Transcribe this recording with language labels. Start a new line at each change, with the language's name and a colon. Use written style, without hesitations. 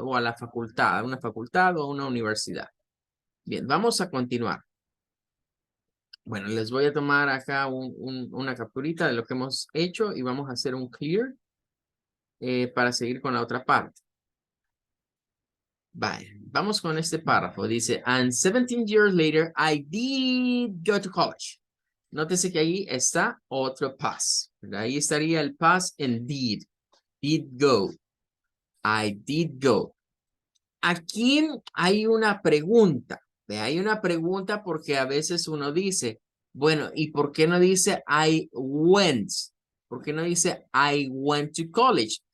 Spanish: O a la facultad, a una facultad o a una universidad. Bien, vamos a continuar. Bueno, les voy a tomar acá una capturita de lo que hemos hecho y vamos a hacer un clear para seguir con la otra parte. Vale, vamos con este párrafo. Dice,
English: and 17 years later, I did go to college.
Spanish: Nótese que ahí está otro past. Ahí estaría el past en did. Did go.
English: I did go.
Spanish: Aquí hay una pregunta. Hay una pregunta porque a veces uno dice, bueno, ¿y por qué no dice
English: I went?
Spanish: ¿Por qué no dice
English: I went to college?